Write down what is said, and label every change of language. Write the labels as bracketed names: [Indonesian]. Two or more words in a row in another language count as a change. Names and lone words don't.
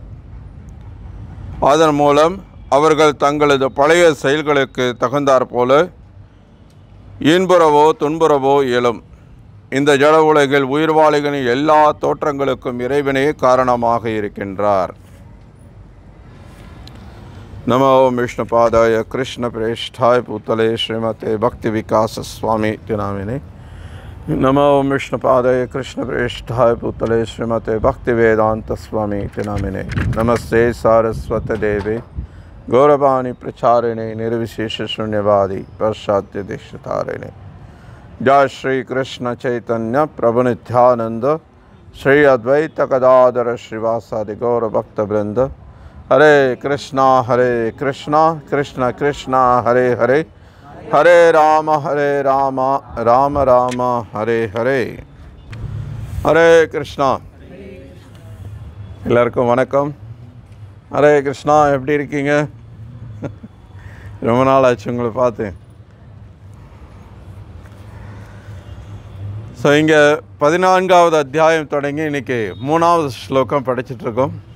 [Tamil] அதன் மூலம் அவர்கள் தங்களது பழைய செயல்களுக்கு தகுந்தாற்போல இன்புறவோ துன்புறவோ இயலும். இந்த ஜட உலகில் உயிர்வாளிகளின் எல்லா தோற்றங்களுக்கும் இறைவனே காரணமாக இருக்கின்றார். [Sanskrit] नमो विष्णुपादाय कृष्ण प्रेष्ठाय भूतले श्रीमते भक्ति विकास स्वामी नामिने. नमो विष्णुपादाय कृष्ण प्रेष्ठाय भूतले श्रीमते भक्ति वेदांत स्वामी नामिने. नमस्ते सारस्वत देवे गौरवाणी प्रचारिणे निर्विशेष शून्यवादी पाश्चात्य देशतारिणे. जय श्री कृष्ण चैतन्य प्रभु नित्यानंद श्री अद्वैत गदाधर श्रीवासादि गौर भक्त वृंद. हरे कृष्णा कृष्ण कृष्ण हरे हरे, हरे राम राम राम हरे हरे. [Tamil] ஹரே கிருஷ்ணா. எல்லாருக்கும் வணக்கம். ஹரே கிருஷ்ணா. எப்படி இருக்கீங்க? ரொம்ப நாள் ஆச்சு உங்களை பார்த்து. ஸோ இங்கே 14வது அத்தியாயம் தொடங்கி இன்றைக்கி 3வது ஸ்லோகம் படிச்சிட்ருக்கோம்.